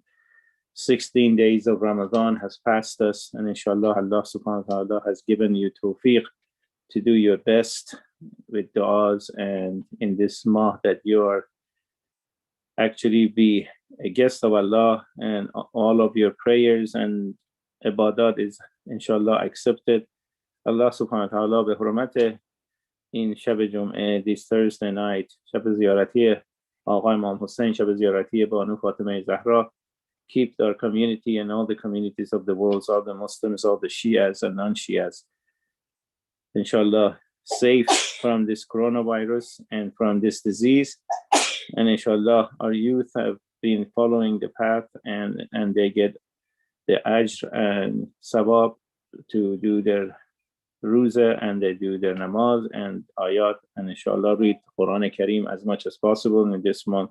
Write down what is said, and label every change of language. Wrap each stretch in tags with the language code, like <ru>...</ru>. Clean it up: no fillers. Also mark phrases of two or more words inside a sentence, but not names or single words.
<en>16 days of Ramadan has passed us, and inshallah</en> <ar>الله سبحانه وتعالى</ar> <en>has given you tawfiq to do your best with du'as, and in this month that you are actually be a guest of Allah, and all of your prayers and ibadat is inshallah accepted.</en> <ar>الله سبحانه وتعالى</ar> <fa>به حرمت این شب جمعه</fa> <en>this Thursday night</en> <fa>شب زیارتی آقای امام حسین شب زیارتی بانو فاطمه زهرا</fa> <en>keep our community and all the communities of the world, all the Muslims, all the Shias and non-Shias, inshallah, safe from this coronavirus and from this disease. And inshallah, our youth have been following the path, and they get the ajr and sawab to do their ruza, and they do their namaz and ayat, and inshallah read Quran Kareem as much as possible in this month.</en>